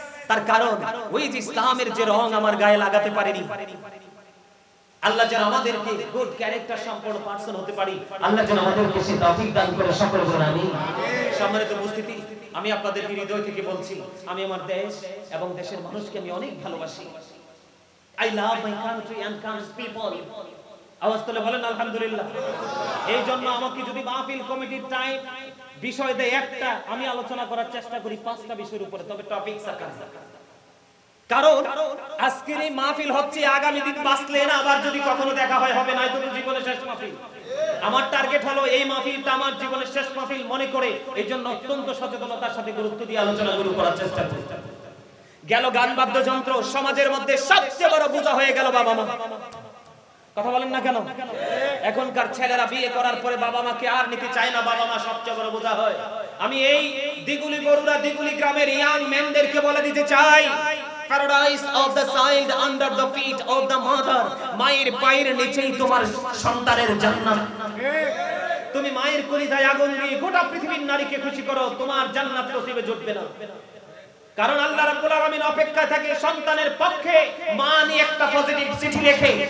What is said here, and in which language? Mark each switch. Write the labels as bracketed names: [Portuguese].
[Bangla] তার কারণ ওই যে ইসলামের যে রং আমার গায়ে লাগাতে পারেনি। আল্লাহ যেন আমাদেরকে গুড ক্যারেক্টার সম্পন্ন পারসন হতে পারি, আল্লাহ যেন আমাদেরকে সেই তৌফিক দান করে, সকলে বলেন আমিন। সম্মানিত উপস্থিতি, আমি আপনাদেরকে হৃদয় থেকে বলছি, আমি আমার দেশ এবং দেশের মানুষকে আমি অনেক ভালোবাসি। [English] I love my country and country's people. [Bangla] আওয়াজ তুলে বলেন আলহামদুলিল্লাহ। এই জন্য আমাকে যদি মাহফিল কমিটির টাইম বিষয় দেয় একটা, আমি আলোচনা করার চেষ্টা করি 5টা বিষয়ের উপরে, তবে টপিক সাকার। কারণ আজকের এই মাহফিল হচ্ছে আগামী দিন বাঁচলে না আবার যদি কখনো দেখা হয় হবে না, তুমি জীবনের শেষ মাহফিল। আমার টার্গেট হলো এই মাহফিলটা আমার জীবনের শেষ মাহফিল মনে করে, এই জন্য অত্যন্ত সচেতনতার সাথে গুরুত্ব দিয়ে আলোচনা শুরু করার চেষ্টা করি। গেল গান বাদ্যযন্ত্র, সমাজের মধ্যে সবচেয়ে বড় বোঝা হয়ে গেল বাবা মা। কথা বলেন না কেন? এখনকার ছেলেরা বিয়ে করার পরে বাবা মাকে আর নিতে চায় না, বাবা মা সবচেয়ে বড় বোঝা হয়। আমি এই দিগুলি বড়ুরা দিগুলি গ্রামের ইয়াং মেনদেরকে বলে দিতে চাই, [English] paradise of the child under the feet of the mother. [Bangla] মায়ের পায়ের নিচেই তোমার সন্তানের জান্নাত। তুমি মায়ের কলিজায় আগুন দিয়ে গোটা পৃথিবীর নারীকে খুশি করো, তোমার জান্নাত নসিবে জুটবে না। কারণ আল্লাহ রাব্বুল আলামিন অপেক্ষায় থাকে সন্তানের পক্ষে মা নিয়ে একটা পজিটিভ চিঠি লেখে।